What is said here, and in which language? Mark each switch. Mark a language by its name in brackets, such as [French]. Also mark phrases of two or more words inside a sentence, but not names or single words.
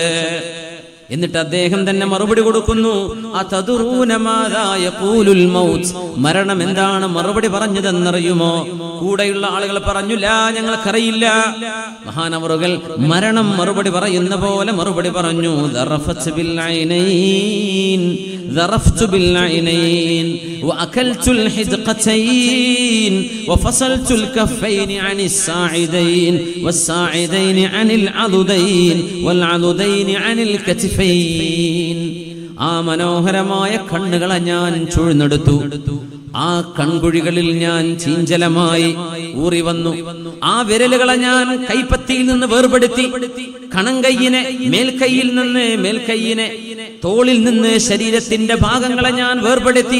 [Malayalam] എന്നിട്ട് അദ്ദേഹം തന്നെ മറുപടി കൊടുക്കുന്നു, [Arabic] أتدرون ماذا يقول الموت, [Malayalam] മരണം എന്താണ് മറുപടി പറഞ്ഞതെന്നറിയുമോ? കൂടെയുള്ള ആളുകൾ പറഞ്ഞു, ലാ, ഞങ്ങൾക്കറിയില്ല. മഹാനവറുകൾ മരണം മറുപടി പറയുന്ന പോലെ മറുപടി പറഞ്ഞു, [Arabic] ذرفت بالعينين, ذرفت بالعينين وأكلت الحدقتين وفصلت الكفين عن الساعدين والساعدين عن العضدين والعضدين عن الكتفين. [Malayalam] ആ മനോഹരമായ കണ്ണുകളെ ഞാൻ ചൂഴ്ന്നെടുത്തു. ആ കൺകുഴികളിൽ ഞാൻ ചീഞ്ചലമായി ഊറി വന്നു. ആ വിരലുകളെ ഞാൻ കൈപ്പത്തിയിൽ നിന്ന് വേർപെടുത്തി. കണങ്കയ്യിനെ മേൽക്കൈയിനെ തോളിൽ നിന്ന് ശരീരത്തിന്റെ ഭാഗങ്ങളെ ഞാൻ വേർപെടുത്തി.